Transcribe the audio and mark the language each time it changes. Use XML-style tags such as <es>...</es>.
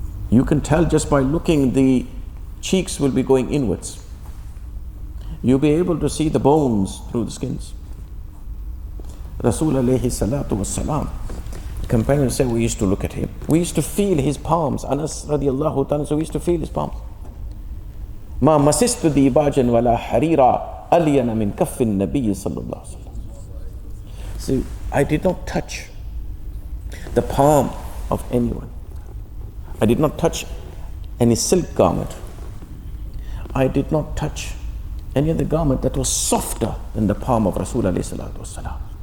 <en>You can tell just by looking, the cheeks will be going inwards. You'll be able to see the bones through the skins. Rasul alayhi salatu wassalam companions say we used to look at him. We used to feel his palms. Anas radiallahu ta'ala, so we used to feel his palms.</en> <ar>ما مسست ديباجا ولا حريرا ألين من كف النبي صلى الله عليه وسلم.</ar> <en>See, I did not touch the palm of anyone. I did not touch any silk garment. I did not touch any other garment that was softer than the palm of Rasul alayhi salatu wasalam.</en>